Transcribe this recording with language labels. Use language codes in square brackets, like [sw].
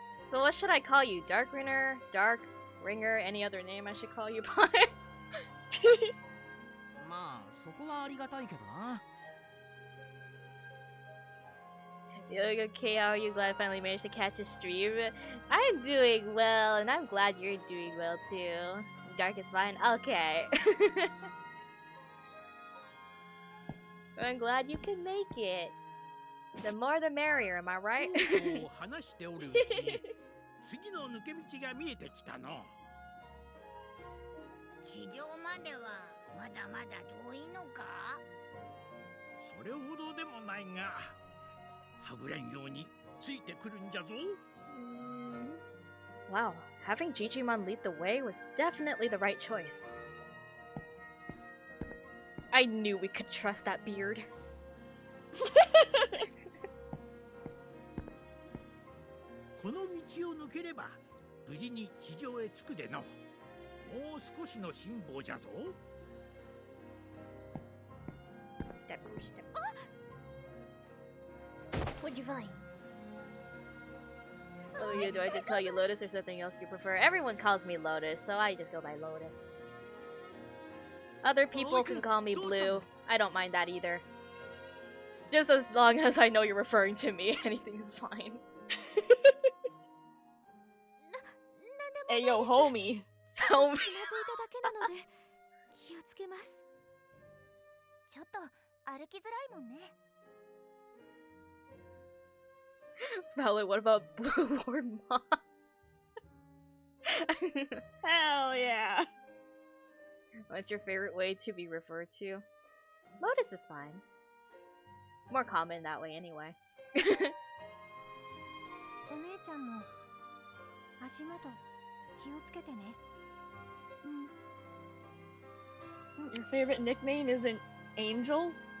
[en] So what should I call you? Dark Ringer? Dark Ringer? Any other name I should call you by? [ja] まあ、そこはありがたいけどな。 [en] You look okay, how are you? Glad I finally managed to catch a stream. I'm doing well, and I'm glad you're doing well too. Dark is fine? Okay. I'm glad you can make it. The more the merrier, am I right? [ja] そうこう話しておるうちに次の抜け道が見えてきたの。地上まではまだまだ遠いのか？それほどでもないが、はぐれんようについてくるんじゃぞ。 [en] Wow, having Jijimon lead the way was definitely the right choice. I knew we could trust that beard. [ja] この道を抜ければ無事に地上へ着くでの。もう少しの辛抱じゃぞ。 [en] Step. What'd you find? Oh yeah, do I just call you Lotus or something else you prefer? Everyone calls me Lotus, so I just go by Lotus. Other people can call me Blue. I don't mind that either. Just as long as I know you're referring to me, anything's fine. Hey yo, homie. So [ja] つまずいただけなので気をつけます。ちょっと歩きづらいもんね。 [en] Violet, what about Blue Lord Mom? Hell yeah. What's your favorite way to be referred to? Lotus is fine. More common that way anyway. [ja] お姉ちゃんも足元気をつけてね。 [en] Your favorite nickname isn't Angel?